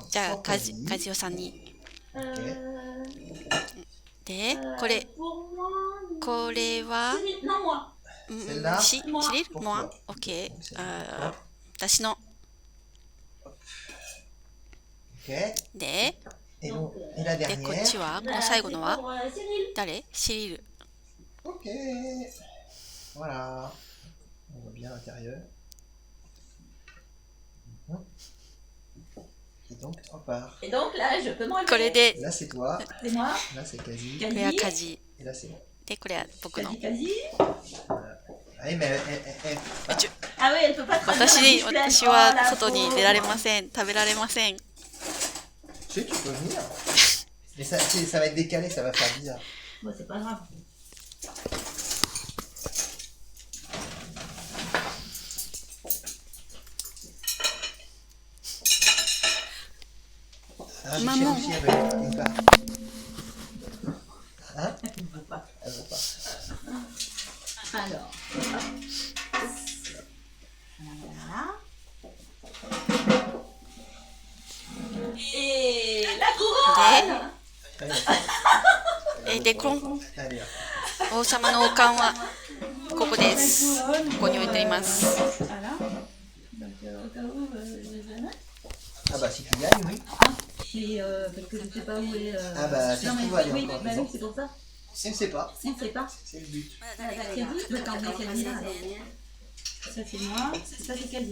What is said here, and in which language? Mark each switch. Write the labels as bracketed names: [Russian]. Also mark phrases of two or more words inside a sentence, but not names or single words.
[Japanese] じゃあカジオさんに。で、これはシリル？モア？オッケー。私の。で、こっちはこの最後のは誰？シリル。 [French] Voilà. On voit bien l'intérieur. Et donc, on part. Et donc là, je peux m'enlever. [Japanese] これで、 [French] Là, c'est toi. C'est moi. Là, c'est Kazi. [Japanese] これはカジ。 [French] Et là, c'est moi. [Japanese] で、これは僕の。 [French] Kazi. Ah, mais Ah oui, elle peut pas travailler. [Japanese] 私は外に出られません。食べられません。 [French] Tu peux venir. Mais ça va être décalé, ça va faire bizarre. Bon, c'est pas grave. Maman. Elle veut pas. Hein? Elle ne veut pas. Elle veut pas. Alors. Voilà. Et la couronne. [Japanese] で、この [French] Allez, [Japanese] 王様の王冠はここです。ここに置いています。 [French] Voilà. Donc, au cas où, ah bah si tu gagnes, oui. Et parce que je ne sais pas où est. Ah bah ça se trouve aller oui, encore. bah oui, c'est pour ça. On ne sait pas. On ne sait pas. C'est le but. Donc on met Kazi là. Ça c'est moi, ça c'est Kazi.